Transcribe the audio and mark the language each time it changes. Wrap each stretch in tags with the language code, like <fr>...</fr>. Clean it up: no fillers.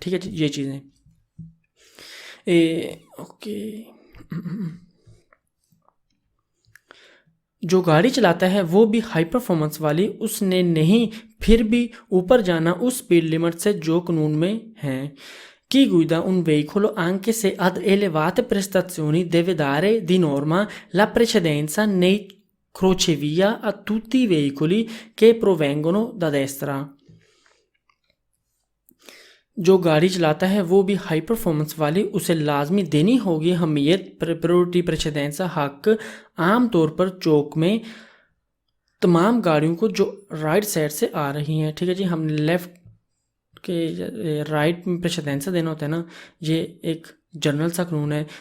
<hi>ठीक है जी, ये चीज़ें ओके। जो गाड़ी चलाता है वो भी हाई परफॉर्मेंस वाली, उसने नहीं फिर भी ऊपर जाना उस स्पीड लिमिट से जो कानून में है।</hi> <it>chi guida un veicolo anche se ad elevate prestazioni deve dare di norma la precedenza nei crocevia a tutti i veicoli che provengono da destra।</it> <hi>जो गाड़ी चलाता है वो भी हाई परफॉर्मेंस वाली, उसे लाजमी देनी होगी हमीयत, प्रायोरिटी, प्रेसिडेंसा, हक, आम तौर पर चौक में तमाम गाड़ियों को जो राइट साइड से आ रही हैं, ठीक है जी। हमने लेफ़्ट के राइट में प्रेसिडेंसा देना होता है ना, ये एक जनरल सा कानून है।</hi>